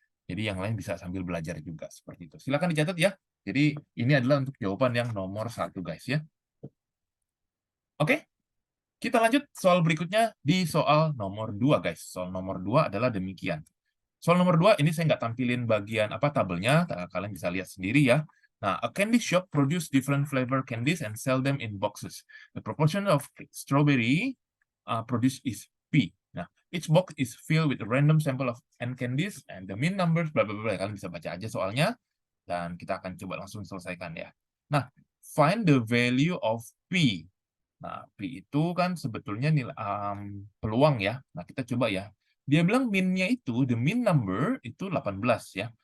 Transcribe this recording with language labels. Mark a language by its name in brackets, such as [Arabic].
[Indonesian] Jadi yang lain bisa sambil belajar juga seperti itu. Silakan dicatat ya. Jadi ini adalah untuk jawaban yang nomor 1 guys ya. Oke, kita lanjut soal berikutnya di soal nomor 2 guys. Soal nomor 2 adalah demikian. Soal nomor 2 ini saya nggak tampilin bagian apa tabelnya, kalian bisa lihat sendiri ya. [English] Nah, a candy shop produce different flavor candies and sell them in boxes. The proportion of strawberry produced is P. Nah, each box is filled with a random sample of N candies and the mean numbers, bla bla bla. [Indonesian] Kalian bisa baca aja soalnya, dan kita akan coba langsung selesaikan ya. Nah, [English] find the value of P. [Indonesian] Nah, P itu kan sebetulnya nilai peluang ya. Nah, kita coba ya. Dia bilang min-nya itu, [English] the mean number [Indonesian] itu 18 ya.